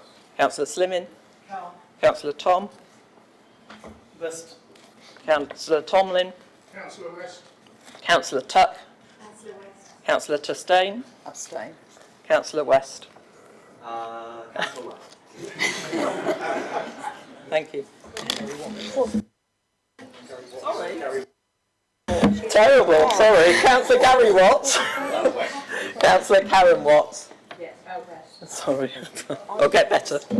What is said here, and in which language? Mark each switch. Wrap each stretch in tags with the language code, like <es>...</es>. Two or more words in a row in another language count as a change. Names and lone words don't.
<en>Councillor Slimming. Carr. Councillor Tom. West. Councillor Tomlin. Councillor West. Councillor Tuck. Councillor West. Councillor Tustain. Abstain. Councillor West. Councillor West. Thank you. Terrible, sorry. Councillor Gary Watts. Councillor Karen Watts. Yes, West. Sorry. I'll get better.</en>